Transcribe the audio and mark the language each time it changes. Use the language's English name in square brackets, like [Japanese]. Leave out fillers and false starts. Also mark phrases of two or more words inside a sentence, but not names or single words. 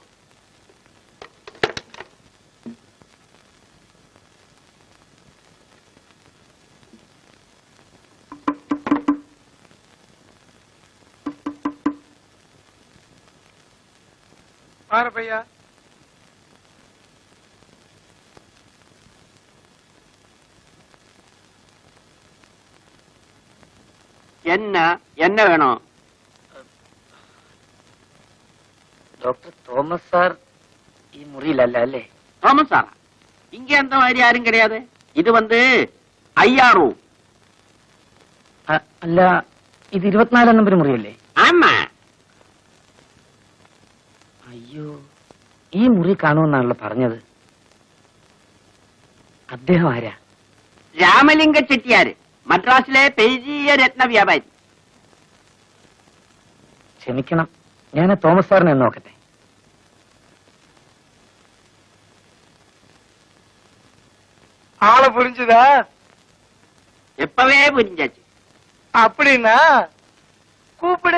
[Tamil] பாரு பையா. என்ன என்ன வேணும்? [Malayalam] டாக்டர் தோமஸ் சார் ഈ മുറിയിലല്ല അല്ലേ? [Tamil] தோமஸ் சாரா? இங்க என்ன மாதிரி யாரும் கிடையாதே. இது வந்து ஐயாரு. [Malayalam] അല്ല, ഇത് 24 നമ്പർ മുറിയല്ലേ? [Tamil] ആമാ. [Malayalam] അയ്യോ, ഈ മുറി കാണുമെന്നാണല്ലോ പറഞ്ഞത്. അദ്ദേഹം ആരാ? രാമലിംഗ ചെട്ടിയാര്, മദ്രാസിലെ പെരിയ രത്ന വ്യാപാരി. ക്ഷമിക്കണം, ഞാൻ തോമസ് സാറിനെ നോക്കട്ടെ. [Tamil] ஆளை புரிஞ்சுதா? எப்பவே புரிஞ்சாச்சு. அப்படின்னா கூப்பிடு.